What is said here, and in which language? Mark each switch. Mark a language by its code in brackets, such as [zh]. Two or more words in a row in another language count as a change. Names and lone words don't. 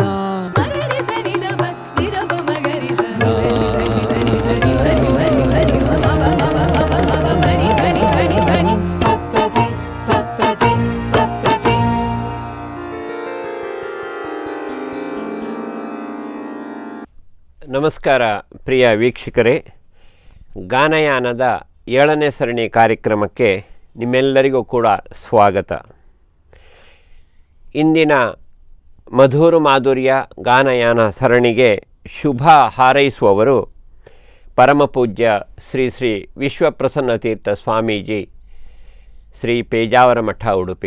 [kn] ಮಗರಿ ಸರಿ ದಬ ನಿರಬ ಮಗರಿ ಸರಿ ಸರಿ ಸರಿ ಸರಿ ಬರಿ ಬರಿ ಬರಿ ಬಬ ಬಬ ಬಬ ಬರಿ ಬರಿ ಬರಿ ಬರಿ ಸಪ್ತತಿ ಸಪ್ತತಿ ಸಪ್ತತಿ ನಮಸ್ಕಾರ ಪ್ರಿಯ ವೀಕ್ಷಕರೇ, ಗಾನಯಾನದ 7ನೇ ಸರಣಿ ಕಾರ್ಯಕ್ರಮಕ್ಕೆ ನಿಮ್ಮೆಲ್ಲರಿಗೂ ಕೂಡ ಸ್ವಾಗತ. ಇಂದಿನ ಮಧುರ ಮಾಧುರ್ಯ ಗಾನಯಾನ ಸರಣಿಗೆ ಶುಭ ಹಾರೈಸುವವರು ಪರಮಪೂಜ್ಯ ಶ್ರೀ ಶ್ರೀ ವಿಶ್ವಪ್ರಸನ್ನತೀರ್ಥ ಸ್ವಾಮೀಜಿ, ಶ್ರೀ ಪೇಜಾವರ ಮಠ ಉಡುಪಿ.